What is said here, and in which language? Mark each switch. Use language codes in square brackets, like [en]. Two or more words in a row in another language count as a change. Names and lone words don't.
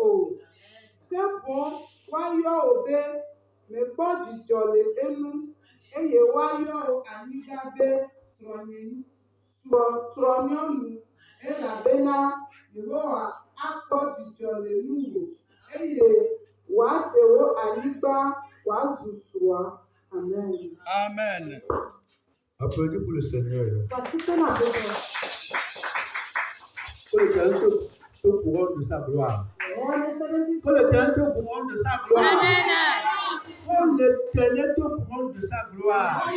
[ee] Ke boŋ woayɔ o be mekpɔ dzidzɔ le enu, eye woayɔ o anyigba be srɔ̃nyɔnu, elabena Yehowa akpɔ dzidzɔ le nuwò, eye wòaɖe wo anyigba wòazu srɔ̃a. Amen. Amen. [fr] Applaudis pour le Seigneur. Voici ton appel. Pour l'éternel te couronne de sa gloire. Pour l'éternel te couronne de sa gloire. Pour l'éternel te couronne de sa gloire.